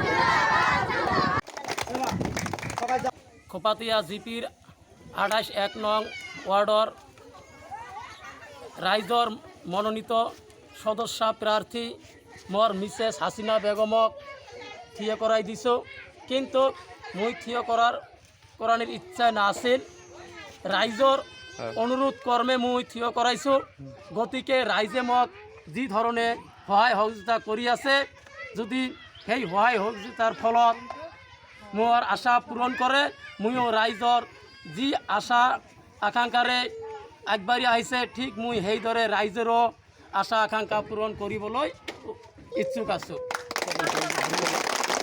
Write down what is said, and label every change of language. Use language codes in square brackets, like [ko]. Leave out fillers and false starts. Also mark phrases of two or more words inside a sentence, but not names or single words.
[as] খোপাতিয়া জিপির 28-1 নং ওয়ার্ডর রাইজর মনোনীত সদস্য প্রার্থী মোর মিসেস হাসিনা বেগমক থিয় করাই দিছ, কিন্তু মুই থিয় করানোর ইচ্ছা না আছিল। রাইজর অনুরোধ কর্মে মুই থিয় করাইছো। গতিকে রাইজে মোক যি ধরনে সহায় সহযোগিতা কৰি আছে, যদি সেই সহায় সহযোগিতার ফলত মোর আশা পূরণ করে, মুইও রাইজর যি আশা আকাংক্ষারে আগবাড়ি আহিছে ঠিক মুই সেইদৰে ৰাইজৰো আশা আকাংক্ষা পূরণ কৰিবলৈ ইচ্ছুক আছোঁ।